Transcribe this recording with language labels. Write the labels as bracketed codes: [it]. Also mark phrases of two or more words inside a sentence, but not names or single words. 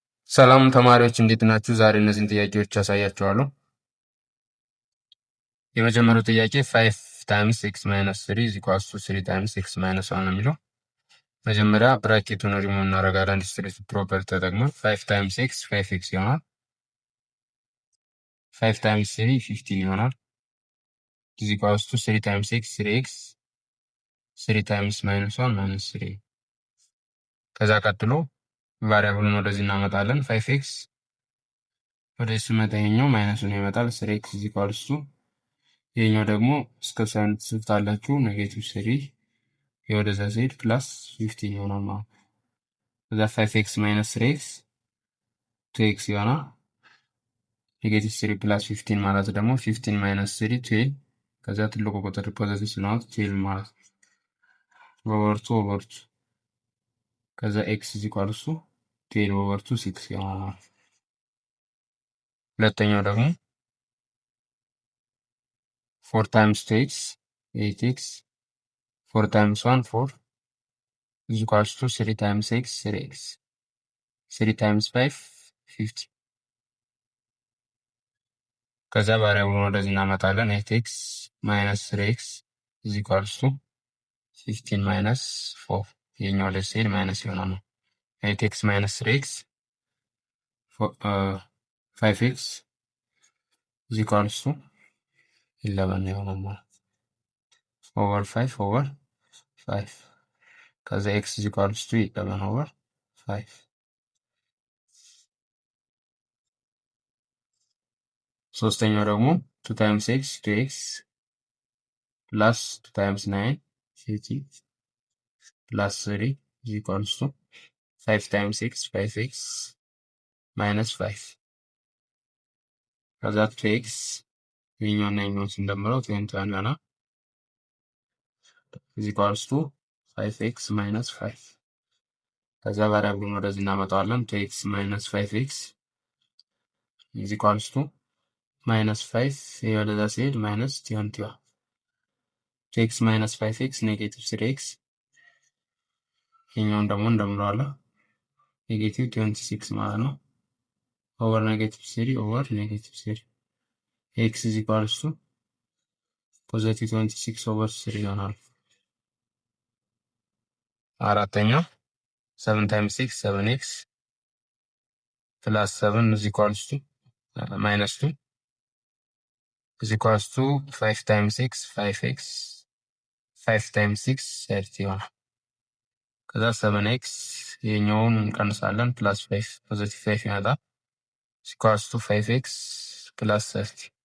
[am] ሰላም ተማሪዎች እንዴት ናችሁ? ዛሬ እነዚህን ጥያቄዎች ያሳያችኋለሁ። የመጀመሪያው ጥያቄ [en] 5 times x minus 3 is equals to 3 times x minus 1 [am] ነው የሚለው። መጀመሪያ ብራኬቱን ሪሙቭ እናደርጋለን [en] distributive property [am] ተጠቅመን [en] 5 times x 5 x [am] ይሆናል። [en] 5 times 3 15 ይሆናል። is equals to 3 times x 3 x 3 times minus 1 minus 3። [am] ከዛ ቀጥሎ ቫሪያብሉን ወደዚህ እናመጣለን 5 ኤክስ ወደዚህ ሲመጣ ይሄኛው ማይነሱን ይመጣል [en] 3 x is equals to [am] ይሄኛው ደግሞ እስከ ሳይን ትስታላችሁ ኔጌቲቭ 3 የወደዛ ሲሄድ ፕላስ 15 ይሆናል ማለት ነው። ከዛ [en] 5x minus 3x 2x [am] ይሆናል። [en] negative 3 plus 15 [am] ማለት ደግሞ [en] 15 minus 3 12 [am] ከዛ ትልቁ ቁጥር ፖዚቲቭ ስለሆነ 12 ማለት ነው። ኦቨር 2 ከዛ [en] x is equal to 12 over 2 6 [am] ይሆናል። ሁለተኛው ደግሞ [en] 4 times 2x 8x 4 times 1 4 is equals to 3 times x 3x 3 times 5 50 [am] ከዛ ቫሪያብሉን ወደዚህ እናመጣለን [en] 8x minus 3x is equals to 15 minus 4 [am] ይሄኛው ወደ ሲሄድ ማይነስ ይሆናል። [en] 8x minus 3x 5x is equals to 11 [am] ይሆናል ማለት [en] over 5 over 5 ከዛ x is equals to 11 over 5 [am] ሶስተኛው ደግሞ [en] 2 times x 2x plus 2 times 9 50 plus 3 is equals to 5 times x 5x minus 5 [am] ከዛ 2x ይሄኛውና ይሄኛውን ስንደምረው 21 ይሆናል [en] is equals to 5x minus 5 [am] ከዛ ቫሪያብሉን ወደዚህ እናመጣዋለን [en] 2x minus 5x is equals to minus 5 [am] የወደዛ ሲሄድ [en] minus 21 2x minus 5x negative 3x [am] ይሄኛውን ደግሞ እንደምረዋለን ኔጌቲቭ 26 ማለት ነው [en] over negative 3 over negative 3 x is equals to positive 26 over 3 [am] ይሆናል። [en] አራተኛው 7 times 6 7x plus 7 is equals to minus 2 is equals to 5 times x 5x 5 times 6 30 [am] ይሆናል። ከዛ 7x ይሄኛውን እንቀንሳለን [en] plus 5 positive 5 ይመጣል is equals to 5x plus 30